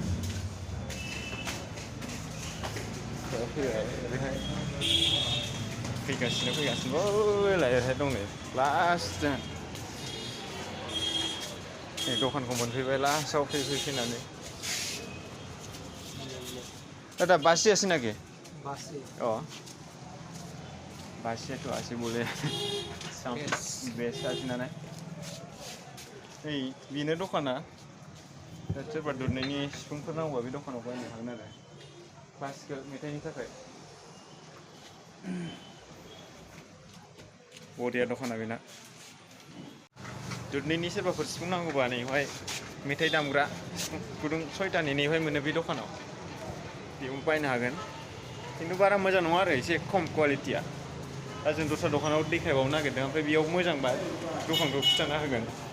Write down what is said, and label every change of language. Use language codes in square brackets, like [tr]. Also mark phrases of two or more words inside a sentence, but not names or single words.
[brx] ओरैहाय फैगासिनो ओरैहाय दं नै लास्टजों नै दखानखौ मोनफैबाय लास्टआव फैनानै दादा बासी [as] আছে নাকি বাসি [brx] बासिया [as] তো আছে বুলি বেছ আছে [brx] नालाय नै बेनो दखाना दा सोरबा दुधनैनि सिफुंफोर नांगौबा बे दखानाव बायनो हागोन आरो क्लासिकेल मेथाइनि थाखाय बरिया दखाना बेना दुधनैनि सोरबाफोर सिफुं नांगौबा नैहाय मेथाइ दामग्रा सिफुं गुदुं 6टानि नैहाय मोनो बे दखानाव बेयाव बायनो हागोन खिन्थु बारा मोजां नङा आरो एसे खम क्वालिटिया दा जों दस्रा दखानाव देखायबावनो नागिरदों ओमफ्राय बेयाव मोजांबा दखानखौ खिथाना होगोन